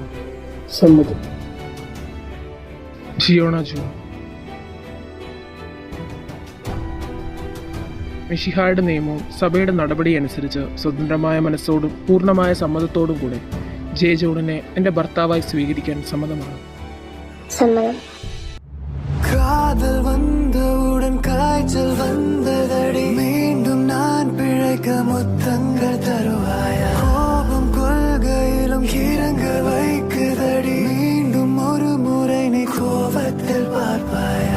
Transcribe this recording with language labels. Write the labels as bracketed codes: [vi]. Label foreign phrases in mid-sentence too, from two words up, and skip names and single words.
[ml] സമ്മതം. ജിയോണ ജൂൺ. മിശിഹായുടെ നിയമവും സഭയുടെ നടപടി അനുസരിച്ച് സ്വതന്ത്രമായ മനസ്സോടും പൂർണ്ണമായ സമ്മതത്തോടും കൂടെ ജെ ജോണിനെ എൻ്റെ ഭർത്താവായി സ്വീകരിക്കാൻ സമ്മതമാണ്. സമ്മതം. [ta] காதல் வந்தவுடன் காய்ச்சல் வந்ததடி, மீண்டும் நான் பிழைக்க முத்தங்கள் தருவாயா? கோபம் கொள்கையிலும் இறங்க வைக்குதடி, மீண்டும் ஒரு முறை நீ கோபத்தில் பார்ப்பாயா?